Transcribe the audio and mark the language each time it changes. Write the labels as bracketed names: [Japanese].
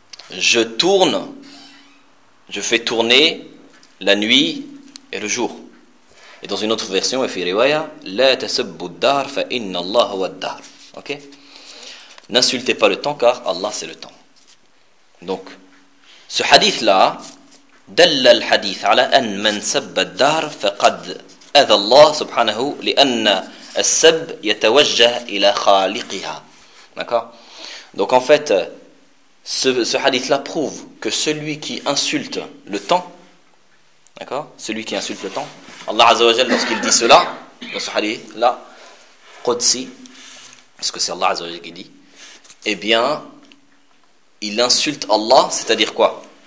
[French] Je tourne, je fais tourner la nuit et le jour. Et dans une autre version, il fait [Arabic] riwaya, la tasabbu ad-dahr fa inna Allah huwa ad-dahr. OK? [French] N'insultez pas le temps car Allah c'est le temps. Donc ce hadith là [Arabic] دل الحديث على أن من سب الدهر فقد أذى الله سبحانه لأن السب يتوجه إلى خالقها. [French] D'accord. Donc en fait, ce hadith-là prouve que celui qui insulte le temps, d'accord, celui qui insulte le temps, Allah Azza wa Jalla lorsqu'il dit cela dans ce hadith-là, Qudsi, parce que c'est Allah Azza wa Jalla qui dit, eh bien, il insulte Allah, c'est-à-dire quoi?